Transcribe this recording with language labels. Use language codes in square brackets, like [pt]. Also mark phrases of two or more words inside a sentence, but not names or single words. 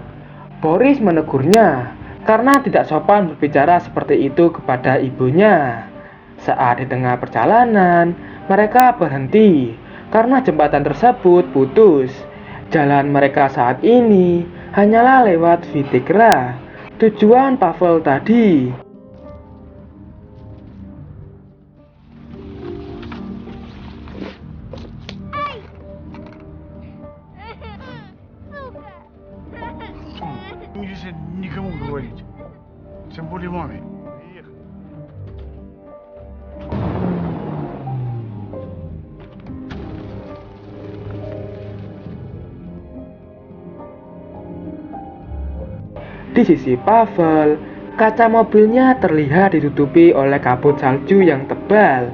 [id] Boris menegurnya karena tidak sopan berbicara seperti itu kepada ibunya. Saat di tengah perjalanan, mereka berhenti karena jembatan tersebut putus. Jalan mereka saat ini hanyalah lewat Vitigra, tujuan Pavel tadi. [ru] Если никому говорить. Тем более маме. Приехали. [id] Di sisi Pavel, kaca mobilnya terlihat ditutupi oleh kabut salju yang tebal.